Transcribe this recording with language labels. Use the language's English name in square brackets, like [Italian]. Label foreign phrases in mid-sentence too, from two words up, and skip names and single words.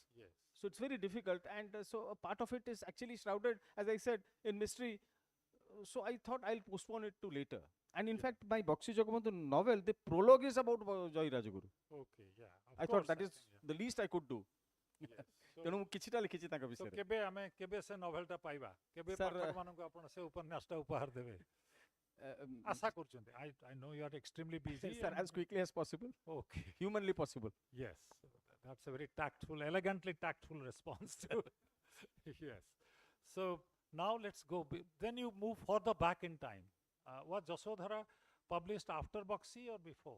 [English] Yes. So it's very difficult, and so a part of it is actually shrouded, as I said, in mystery. So I thought I'll postpone it to later. And in fact, my Boxi Jagabandhu novel, the prologue is about Joy Rajaguru. Okay, yeah. I thought that is the least I could do. Yes. [Odia] ତେଣୁ ମୁଁ କିଛିଟା ଲିଖିଛି ତାଙ୍କ [English] So [Odia] ବିଷୟରେ କେବେ ଆମେ କେବେ ସେ ନଭେଲଟା ପାଇବା କେବେ [English] Sir, [Odia] ପାଠକମାନଙ୍କୁ ଆପଣ ସେ ଉପନ୍ୟାସଟା ଉପହାର ଦେବେ ଆଶା କରୁଛନ୍ତି [English] I know you are extremely busy sir, as quickly as possible, okay humanly possible. yes that's a very tactful, elegantly tactful response to yes. So now let's go then you move further back in time. Was Jasodhara published after Boxi or before?